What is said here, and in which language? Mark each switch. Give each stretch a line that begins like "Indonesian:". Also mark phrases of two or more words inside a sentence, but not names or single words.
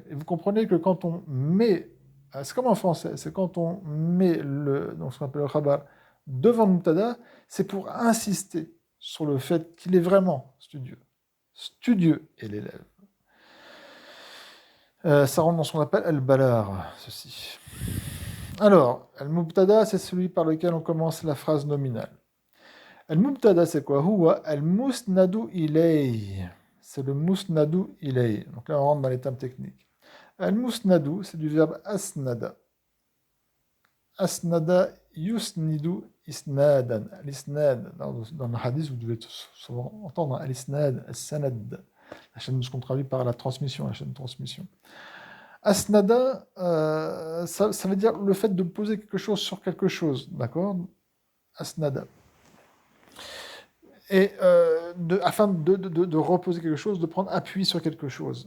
French: Et vous comprenez que quand on met, c'est comme en français, c'est quand on met donc ce qu'on appelle le khabar devant le mubtada, c'est pour insister sur le fait qu'il est vraiment studieux. Studieux est l'élève. Ça rentre dans ce qu'on appelle al-balar, ceci. Alors, al-mubtada, c'est celui par lequel on commence la phrase nominale. Al-mubtada, c'est quoi?
Arabic: هو المسند إليه.
French: C'est le
Arabic: مسند إليه.
French: Donc là, on rentre dans les termes techniques. Al-musnadu, c'est du verbe asnada.
Arabic: أسند يسند إسنادا.
French: Al-isnad, dans le hadith, vous devez souvent entendre
Arabic: الإسناد، السند.
French: La chaîne, ce qu'on traduit par la transmission, la chaîne de transmission. Asnada, ça veut dire le fait de poser quelque chose sur quelque chose, d'accord? Asnada. Et afin de reposer quelque chose, de prendre appui sur quelque chose.